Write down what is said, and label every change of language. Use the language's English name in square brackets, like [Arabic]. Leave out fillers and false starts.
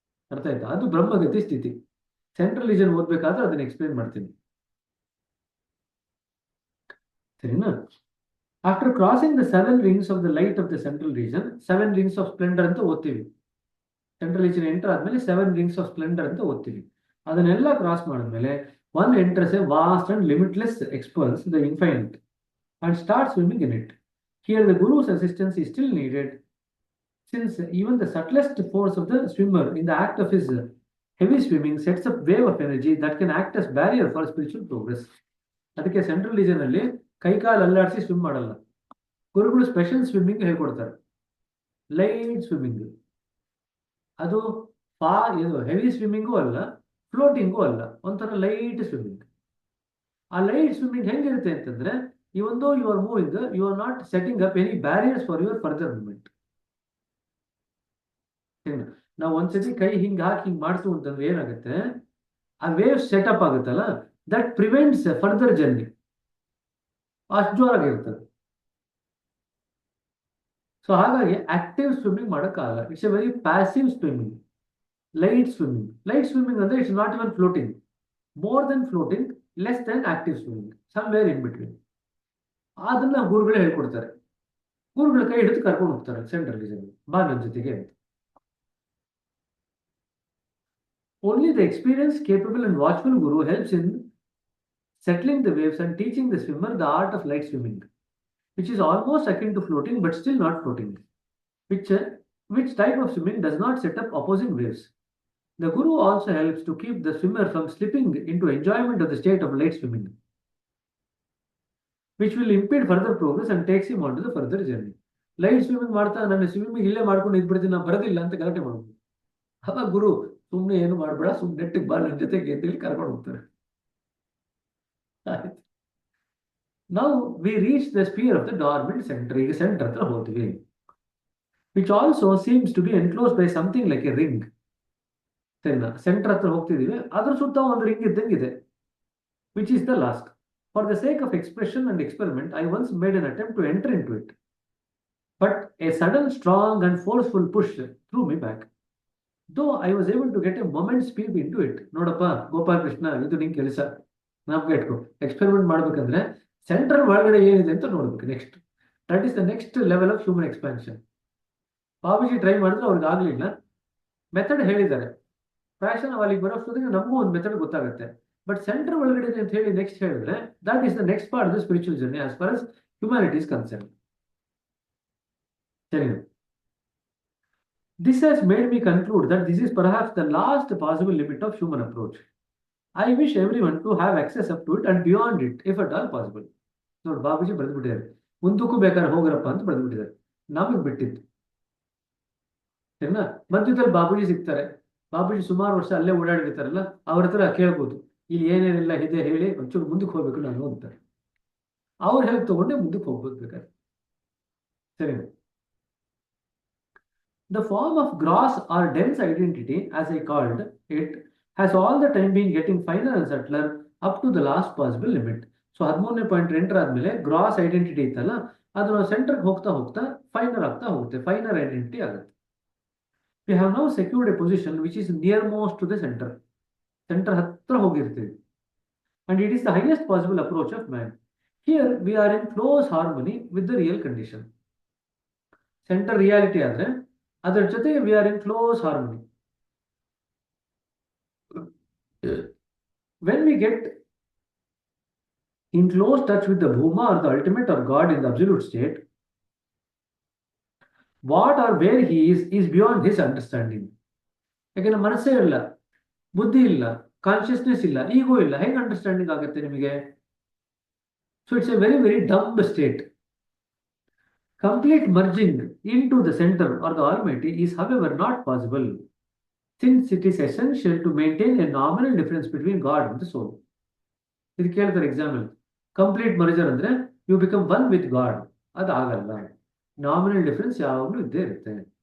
[Kannada] ಅರ್ಥ ಆಯ್ತಾ? ಅದು ಬ್ರಹ್ಮಗತಿ ಸ್ಥಿತಿ. ಸೆಂಟ್ರಲ್ ರೀಜನ್ ಓದ್ಬೇಕಾದ್ರೆ ಅದನ್ನ ಎಕ್ಸ್ಪ್ಲೇನ್ ಮಾಡ್ತೀನಿ, ಸರಿನಾ? [English] after crossing the 7 rings of the light of the central region, 7 rings of splendour [Kannada] ಅಂತ ಓದ್ತೀವಿ. ಸೆಂಟ್ರಲ್ ರೀಜನ್ ಎಂಟರ್ ಆದ್ಮೇಲೆ 7 rings ಆಫ್ ಸ್ಪ್ಲೆಂಡರ್ ಅಂತ ಓದ್ತೀವಿ. ಅದನ್ನೆಲ್ಲ ಕ್ರಾಸ್ ಮಾಡಿದ್ಮೇಲೆ [English] one enters a vast and limitless expanse, the infinite, and starts swimming in it. Here the Guru's assistance is still needed, since even the subtlest force of the swimmer in the act of his heavy swimming sets up wave of energy that can act as barrier for spiritual progress. [Kannada] ಅದಕ್ಕೆ central region ಅಲ್ಲಿ ಕೈಕಾಲು ಅಲ್ಲಾಡಿಸಿ swim ಮಾಡಲ್ಲ. ಗುರುಗಳು special swimming ಹೇಳ್ಕೊಡ್ತಾರೆ, light swimming. ಅದು heavy swimming ಅಲ್ಲ, ಫ್ಲೋಟಿಂಗು ಅಲ್ಲ, ಒಂಥರ ಲೈಟ್ ಸ್ವಿಮ್ಮಿಂಗ್. ಆ ಲೈಟ್ ಸ್ವಿಮ್ಮಿಂಗ್ ಹೆಂಗಿರುತ್ತೆ ಅಂತಂದ್ರೆ, [English] Even though you are moving, you are not setting up any barriers for your further movement. [Kannada] ನಾವು ಒಂದ್ಸತಿ ಕೈ ಹಿಂಗ್ ಹಾಕಿ ಹಿಂಗ್ ಮಾಡ್ತು ಅಂತಂದ್ರೆ ಏನಾಗುತ್ತೆ, ಆ ವೇವ್ ಸೆಟಪ್ ಆಗುತ್ತಲ್ಲ, [English] That prevents further journey. [Kannada] ಅಷ್ಟು ಜೋರಾಗಿರ್ತದೆ. ಸೊ ಹಾಗಾಗಿ ಆಕ್ಟಿವ್ ಸ್ವಿಮ್ಮಿಂಗ್ ಮಾಡೋಕ್ಕಾಗಲ್ಲ. [English] It's a very passive swimming. Light swimming. Light swimming ಅಂದ್ರೆ it's not even floating, more than floating, less than active swimming, somewhere in between. [Kannada] ಅದನ್ನ ಗುರುಗಳೇ ಹೇಳ್ಕೊಡ್ತಾರೆ. ಗುರುಗಳ ಕೈ ಹಿಡಿದು ಕರ್ಕೊಂಡು ಹೋಗ್ತಾರೆ ಸೆಂಟ್ರಲ್ ರೀಜನ್, ಬಾ ನನ್ನ ಜೊತೆಗೆ ಅಂತ. [English] Only the experienced, capable and watchful Guru helps in settling the waves and teaching the swimmer the art of light swimming, which is almost akin to floating but still not floating, which type of swimming does not set up opposing waves. The Guru also helps to keep the swimmer from slipping into enjoyment of the state of light swimming, which will impede further progress and takes him on to the further journey. [Kannada] Light swimming ಮಾಡ್ತಾ ನನ್ನ swimming ಇಲ್ಲೇ ಮಾಡ್ಕೊಂಡು ಇದ್ಬಿಡ್ತೀನಿ, ನಾನು ಬರೋದಿಲ್ಲ ಅಂತ ಗಲಾಟೆ ಮಾಡ್ಬೋದು. ಅವಾಗ ಗುರು ಸುಮ್ಮನೆ ಏನು ಮಾಡಬೇಡ, ಸುಮ್ಮನೆ ನೆಟ್ಟಿಗೆ ಬಾ ನನ್ನ ಜೊತೆಗೆ ಅಂತೇಳಿ ಕರ್ಕೊಂಡು ಹೋಗ್ತಾರೆ. [English] Now we reach the sphere of the dormant center. [Kannada] ಈಗ ಸೆಂಟರ್ ಹತ್ರ ಹೋದ್ವಿ, [English] which also seems to be enclosed by something like a ring. [Kannada] Centre ಹತ್ರ ಹೋಗ್ತಿದೀವಿ, ಅದ್ರ ಸುತ್ತ ಒಂದು ring ಇದ್ದಂಗಿದೆ, [English] which is the last. For the sake of expression and experiment, I once made an attempt to enter into it, but a sudden, strong and forceful push threw me back. Though I was able to get a moment's peep into it. [Kannada] ನೋಡಪ್ಪ ಗೋಪಾಲ್ ಕೃಷ್ಣ, ಇದು ನಿನ್ ಕೆಲಸ, ನಾಪ್ಕ ಇಟ್ಕೊ. Experiment ಮಾಡ್ಬೇಕಂದ್ರೆ central ಒಳಗಡೆ ಏನಿದೆ ಅಂತ ನೋಡ್ಬೇಕು. [English] Next, that is the next level of human expansion. [Kannada] Babuji try ಮಾಡಿದ್ರೆ ಅವ್ರಿಗೆ ಆಗ್ಲಿಲ್ಲ, ಮೆಥಡ್ ಹೇಳಿದ್ದಾರೆ. ಫ್ಯಾಷನ್ ಅಲ್ಲಿಗೆ ಬರೋಷ್ಟೊತ್ತಿಗೆ ನಮಗೂ ಒಂದು ಮೆಥಡ್ ಗೊತ್ತಾಗುತ್ತೆ. [English] but centre [Kannada] ಒಳಗಡೆ ಅಂತ ಹೇಳಿ ನೆಕ್ಸ್ಟ್ ಹೇಳಿದ್ರೆ, [English] That is the next part of the spiritual journey as far as humanity is concerned. [Kannada] ಸರಿನಾ? [English] This has made me conclude that this is perhaps the last possible limit of human approach. I wish everyone to have access up to it and beyond it, if at all possible. [Kannada] ನೋಡಿ, ಬಾಬುಜಿ ಬರೆದ್ಬಿಟ್ಟಿದ್ದಾರೆ, ಮುಂದಕ್ಕೂ ಬೇಕಾದ್ರೆ ಹೋಗ್ರಪ್ಪ ಅಂತ ಬರೆದ್ಬಿಟ್ಟಿದ್ದಾರೆ. ನಮಗೆ ಬಿಟ್ಟಿತ್ತು, ಸರಿನಾ? ಮಧ್ಯದಲ್ಲಿ ಬಾಬುಜಿ ಸಿಗ್ತಾರೆ. ಬಾಬುಜಿ ಸುಮಾರು ವರ್ಷ ಅಲ್ಲೇ ಓಡಾಡಿರ್ತಾರಲ್ಲ, ಅವ್ರ ಹತ್ರ ಕೇಳ್ಬೋದು, ಇಲ್ಲಿ ಏನೇನೆಲ್ಲ ಇದೆ ಹೇಳಿ, ಒಂಚೂರು ಮುಂದಕ್ಕೆ ಹೋಗ್ಬೇಕು ನಾನು ಅಂತಾರೆ. ಅವ್ರ ಹೆಲ್ಪ್ ತಗೊಂಡೆ ಮುಂದಕ್ಕೆ ಹೋಗ್ಬೋದು ಬೇಕಾದ್ರೆ, ಸರಿನಾ? [English] The form of gross or dense identity, as I called it, has all the time been getting finer and subtler up to the last possible limit. [Kannada] So 13ನೇ point enter ಆದ್ಮೇಲೆ ಗ್ರಾಸ್ ಐಡೆಂಟಿಟಿ ಇತ್ತಲ್ಲ, ಅದು ನಾವು ಸೆಂಟರ್ಗೆ ಹೋಗ್ತಾ ಹೋಗ್ತಾ finer ಆಗ್ತಾ ಹೋಗುತ್ತೆ, finer identity ಆಗುತ್ತೆ. [English] We have now secured a position which is nearmost to the center. [Kannada] Center ಹತ್ರ ಹೋಗಿರ್ತೀವಿ. [English] And it is the highest possible approach of man. Here we are in close harmony with the real condition. Center reality [Kannada] ಆದರೆ ಅದರ ಜೊತೆ [English] we are in close harmony. When we get in close touch with the Bhuma or the ultimate or God in the absolute state, what or where he is beyond his understanding. [Kannada] ಯಾಕೆಂದ್ರೆ ಮನಸ್ಸೇ ಇಲ್ಲ, ಬುದ್ಧಿ ಇಲ್ಲ, consciousness ಇಲ್ಲ, ಈಗೋ ಇಲ್ಲ, ಹೆಂಗೆ understanding ಆಗುತ್ತೆ ನಿಮಗೆ? [English] So it's a very very dumb state. Complete merging into the center or the Almighty is, however, not possible, since it is essential to maintain a nominal difference between God and the soul. [Kannada] ಇದು ಕೇಳ್ತಾರೆ example. [English] complete merger ಅಂದ್ರೆ you become one with God, [Kannada] ಅದು ಆಗಲ್ಲ. Nominal difference ಯಾವಾಗಲೂ ಇದ್ದೇ ಇರುತ್ತೆ.